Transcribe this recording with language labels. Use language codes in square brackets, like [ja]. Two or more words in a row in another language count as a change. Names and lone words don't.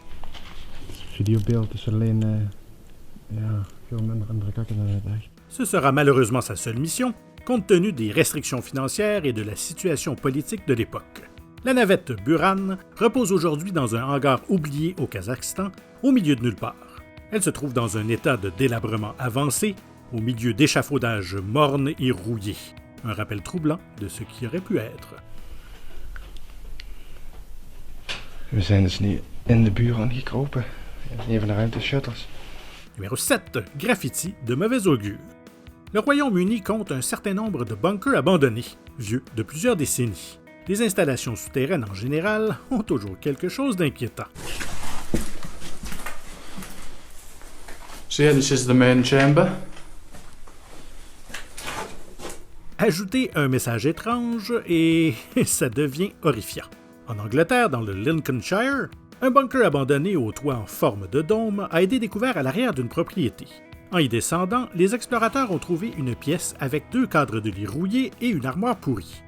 [fr] Ce sera malheureusement sa seule mission, compte tenu des restrictions financières et de la situation politique de l'époque. La navette Buran repose aujourd'hui dans un hangar oublié au Kazakhstan, au milieu de nulle part. Elle se trouve dans un état de délabrement avancé, au milieu d'échafaudages mornes et rouillés. Un rappel troublant de ce qui aurait pu être. [nl] We zijn dus niet in de Buran gekropen. Een van de ruimteshuttles. [fr] Numéro 7. Graffiti de mauvais augure. Le Royaume-Uni compte un certain nombre de bunkers abandonnés, vieux de plusieurs décennies. Les installations souterraines en général ont toujours quelque chose d'inquiétant. [en] So yeah, this is the main chamber. [fr] Ajoutez un message étrange et ça devient horrifiant. En Angleterre, dans le Lincolnshire, un bunker abandonné au toit en forme de dôme a été découvert à l'arrière d'une propriété. En y descendant, les explorateurs ont trouvé une pièce avec 2 cadres de lit rouillés et une armoire pourrie.